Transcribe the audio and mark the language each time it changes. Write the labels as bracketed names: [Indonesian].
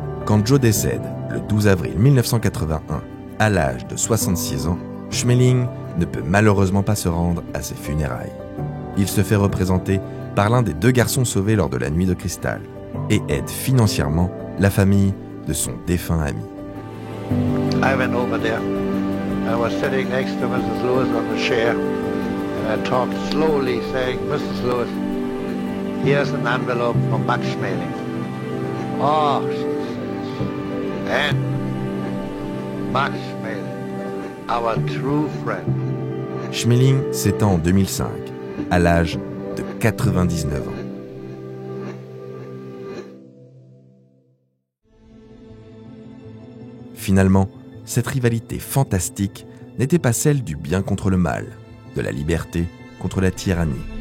[French] Quand Joe décède le 12 avril 1981, à l'âge de 66 ans, Schmeling ne peut malheureusement pas se rendre à ses funérailles. Il se fait représenter par l'un des 2 garçons sauvés lors de la nuit de cristal et aide financièrement la famille de son défunt ami. [English] I went over there. I was sitting next to Mrs. Lewis on the chair, and I talked slowly, saying, Mrs. Lewis, here's an envelope from Max Schmeling. Oh, she says, and Max Schmeling, our true friend. [French] Schmeling s'éteint en 2005, à l'âge de 99 ans. Finalement, cette rivalité fantastique n'était pas celle du bien contre le mal, de la liberté contre la tyrannie.